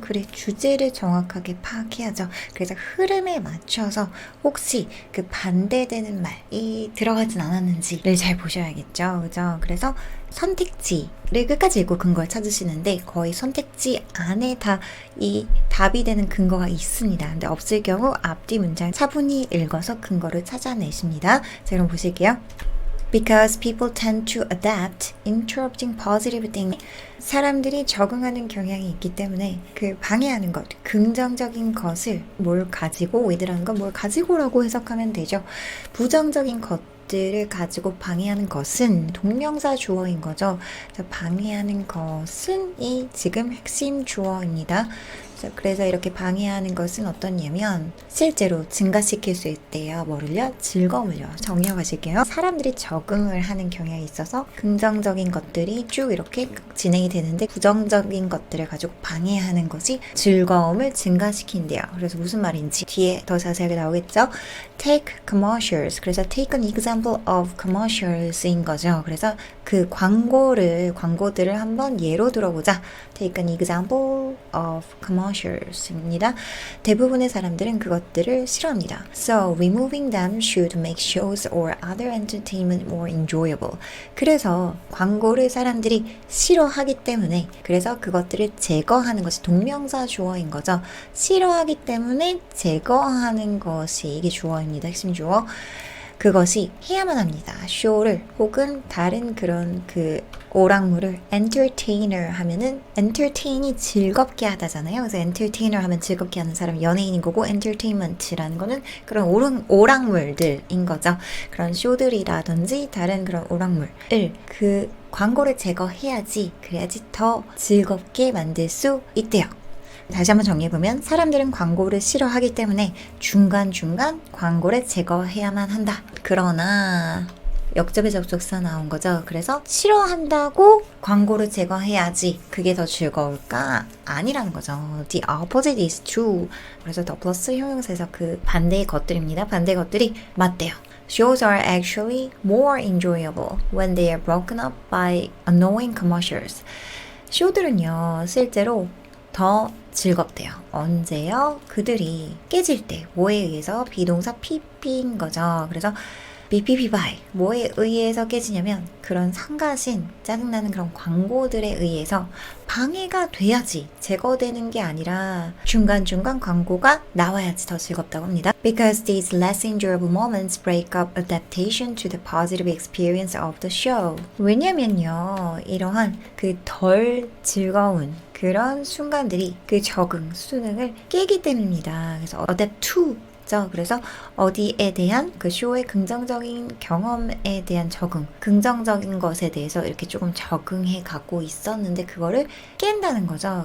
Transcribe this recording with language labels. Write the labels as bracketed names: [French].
[Korean] 글의 주제를 정확하게 파악해야죠. 그래서 흐름에 맞춰서 혹시 그 반대되는 말이 들어가진 않았는지를 잘 보셔야겠죠. 그죠? 그래서 선택지를 끝까지 읽고 근거를 찾으시는데 거의 선택지 안에 다 이 답이 되는 근거가 있습니다. 근데 없을 경우 앞뒤 문장 차분히 읽어서 근거를 찾아내십니다. 자, 그럼 보실게요. [English] Because people tend to adapt, interrupting positive things. [Korean] 사람들이 적응하는 경향이 있기 때문에 그 방해하는 것, 긍정적인 것을 뭘 가지고, with라는 건 뭘 가지고라고 해석하면 되죠. 부정적인 것들을 가지고 방해하는 것은 동명사 주어인 거죠. 방해하는 것은 이 지금 핵심 주어입니다. 그래서 이렇게 방해하는 것은 어떠냐면 실제로 증가시킬 수 있대요. 뭐를요? 즐거움을요. 정리해 가실게요. 사람들이 적응을 하는 경향이 있어서 긍정적인 것들이 쭉 이렇게 진행이 되는데 부정적인 것들을 가지고 방해하는 것이 즐거움을 증가시킨대요. 그래서 무슨 말인지 뒤에 더 자세하게 나오겠죠? [English] Take commercials. [Korean] 그래서 [English] take an example of commercials인 거죠. [Korean] 그래서 그 광고들을 한번 예로 들어보자. [English] Take an example of commercials입니다. [Korean] 대부분의 사람들은 그것들을 싫어합니다. [English] So removing them should make shows or other entertainment more enjoyable. [Korean] 그래서 광고를 사람들이 싫어하기 때문에 그래서 그것들을 제거하는 것이 동명사 주어인 거죠. 싫어하기 때문에 제거하는 것이 이게 주어입니다. 핵심 주어. 그것이 해야만 합니다. 쇼를 혹은 다른 그런 그 오락물을 entertainer 하면은 entertain이 즐겁게 하다잖아요. 그래서 entertainer 하면 즐겁게 하는 사람 연예인인 거고 entertainment라는 거는 그런 오락물들인 거죠. 그런 쇼들이라든지 다른 그런 오락물을 그 광고를 제거해야지 그래야지 더 즐겁게 만들 수 있대요. 다시 한번 정리해보면 사람들은 광고를 싫어하기 때문에 중간중간 광고를 제거해야만 한다. 그러나 역접의 접속사 나온 거죠. 그래서 싫어한다고 광고를 제거해야지 그게 더 즐거울까? 아니라는 거죠. [English] The opposite is true. [Korean] 그래서 더 플러스 형용사에서 그 반대의 것들입니다. 반대의 것들이 맞대요. [English] Shows are actually more enjoyable when they are broken up by annoying commercials. [Korean] 쇼들은요 실제로 더 즐겁대요. 언제요? 그들이 깨질 때 뭐에 의해서 비동사 PP인 거죠. 그래서 BPP by 뭐에 의해서 깨지냐면 그런 상가신 짜증나는 그런 광고들에 의해서 방해가 돼야지 제거되는 게 아니라 중간중간 광고가 나와야지 더 즐겁다고 합니다. [English] Because these less enjoyable moments break up adaptation to the positive experience of the show. [Korean] 왜냐면요 이러한 그 덜 즐거운 그런 순간들이 그 적응, 수능을 깨기 때문입니다. 그래서 adapt to 그래서 어디에 대한 그 쇼의 긍정적인 경험에 대한 적응, 긍정적인 것에 대해서 이렇게 조금 적응해 갖고 있었는데 그거를 깬다는 거죠.